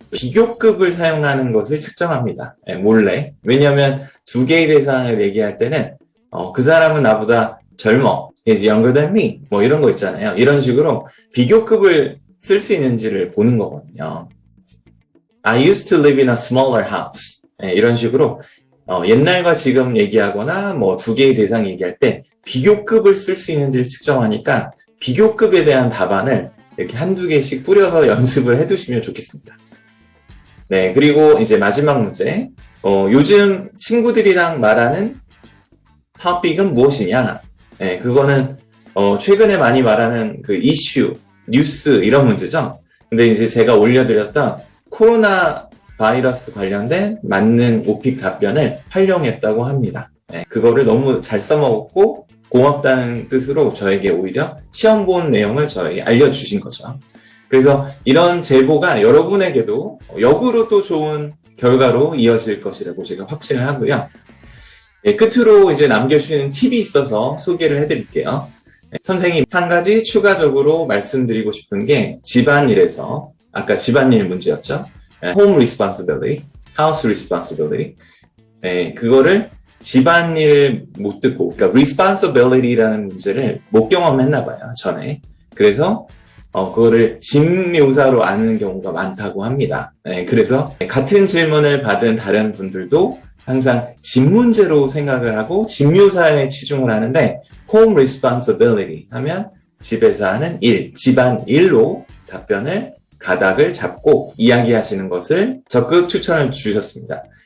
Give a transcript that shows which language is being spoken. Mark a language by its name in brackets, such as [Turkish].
[Korean] 비교급을 사용하는 것을 측정합니다. 몰래. 왜냐하면 두 개의 대상을 얘기할 때는 그 사람은 나보다 젊어. [English] He's younger than me. [Korean] 뭐 이런 거 있잖아요. 이런 식으로 비교급을 쓸 수 있는지를 보는 거거든요. [English] I used to live in a smaller house. [Korean] 이런 식으로 옛날과 지금 얘기하거나 뭐 두 개의 대상 얘기할 때 비교급을 쓸 수 있는지를 측정하니까 비교급에 대한 답안을 이렇게 한두 개씩 뿌려서 연습을 해두시면 좋겠습니다. 네, 그리고 이제 마지막 문제. 요즘 친구들이랑 말하는 토픽은 무엇이냐? 네, 그거는 최근에 많이 말하는 그 이슈, 뉴스 이런 문제죠. 근데 이제 제가 올려드렸던 코로나 바이러스 관련된 맞는 오픽 답변을 활용했다고 합니다. 네, 그거를 너무 잘 써먹었고 고맙다는 뜻으로 저에게 오히려 시험 본 내용을 저에게 알려주신 거죠. 그래서 이런 제보가 여러분에게도 역으로 또 좋은 결과로 이어질 것이라고 제가 확신을 하고요. 네, 끝으로 이제 남겨주시는 팁이 있어서 소개를 해드릴게요. 네, 선생님 한 가지 추가적으로 말씀드리고 싶은 게 집안일에서 아까 집안일 문제였죠. [English] 네, home responsibility, house responsibility. [Korean] 네, 그거를 집안일을 못 듣고, 그러니까 responsibility라는 문제를 못 경험했나 봐요, 전에. 그래서 그거를 집 묘사로 아는 경우가 많다고 합니다. 네, 그래서 같은 질문을 받은 다른 분들도 항상 집 문제로 생각을 하고 집 묘사에 치중을 하는데 home responsibility 하면 집에서 하는 일, 집안일로 답변을 가닥을 잡고 이야기하시는 것을 적극 추천을 주셨습니다.